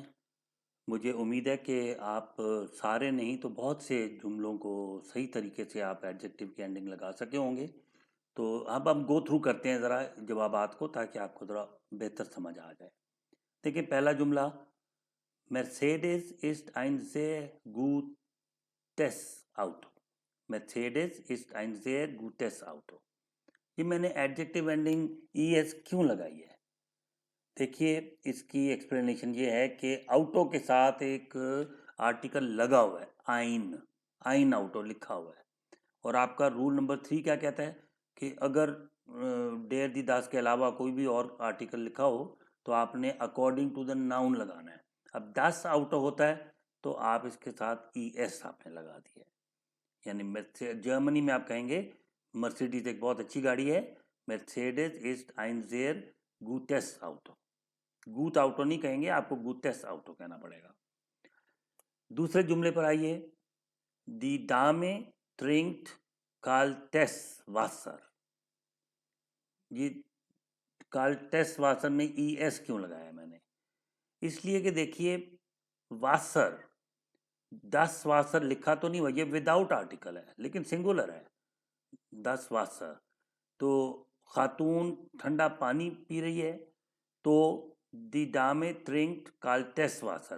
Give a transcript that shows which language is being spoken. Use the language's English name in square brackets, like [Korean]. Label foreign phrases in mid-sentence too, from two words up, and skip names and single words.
[Urdu] مجھے امید ہے کہ آپ سارے نہیں تو بہت سے جملوں کو صحیح طریقے سے آپ ایڈجیکٹو کی اینڈنگ لگا سکے ہوں گے۔ تو اب ہم گو تھرو کرتے ہیں ذرا جوابات کو، تاکہ آپ کو ذرا بہتر سمجھ آ جائے۔ دیکھیں پہلا جملہ، [German] مرسیڈز ist ein sehr gutes Auto۔ مرسیڈز ist ein sehr gutes Auto۔ [Urdu] یہ میں نے [English] adjective ending [Urdu] ای ایس کیوں لگائی ہے؟ دیکھیے اس کی ایکسپلینیشن یہ ہے کہ آؤٹو کے ساتھ ایک آرٹیکل لگا ہوا ہے، [German] ein Auto [Urdu] لکھا ہوا ہے، اور آپ کا [English] rule number 3 [Urdu] کیا کہتا ہے کہ اگر [German] der die das [Urdu] کے علاوہ کوئی بھی اور آرٹیکل لکھا ہو تو آپ نے [English] according to the noun [Urdu] لگانا ہے۔ اب 10 آؤٹو ہوتا ہے تو آپ اس کے ساتھ ای ایس آپ نے لگا دیا ہے، یعنی جرمنی میں آپ کہیں گے مرسیڈیز ایک بہت اچھی گاڑی ہے، [German] مرسیڈز ist ein sehr gutes Auto۔ gut Auto [Urdu] نہیں کہیں گے، آپ کو [German] gutes Auto [Urdu] کہنا پڑے گا۔ دوسرے جملے پر آئیے، [German] die Dame trinkt kaltes Wasser۔ [Urdu] یہ [German] kaltes Wasser [Urdu] میں ای ایس کیوں لگایا میں نے؟ اس لیے کہ دیکھیے واسر 10 واسر لکھا تو نہیں ہوا، یہ [English] without article [Urdu] ہے لیکن سنگولر ہے، 10 واسر، تو خاتون ٹھنڈا پانی پی رہی ہے، تو [German] die Dame trinkt kaltes Wasser.